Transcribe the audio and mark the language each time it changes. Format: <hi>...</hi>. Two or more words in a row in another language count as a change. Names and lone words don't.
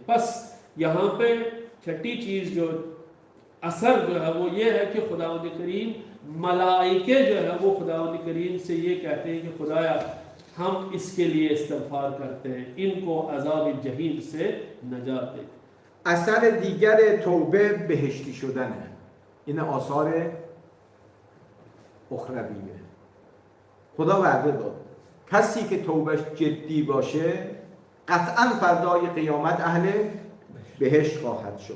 <ur>بس یہاں پہ چھٹی چیز جو اثر جو ہے وہ یہ ہے کہ خدا کریم ملائکے جو ہے وہ خدا کریم سے یہ کہتے ہیں کہ خدایا ہم اس کے لیے استغفار کرتے ہیں، ان کو عذاب جحیم سے نجات دے.</ur> <fa>اثر دیگر توبه بهشتی شدنه. این آثار اخرویه. خدا وعده داد کسی که توبهش جدی باشه قطعا فردای قیامت اهل بهشت خواهد شد.</fa>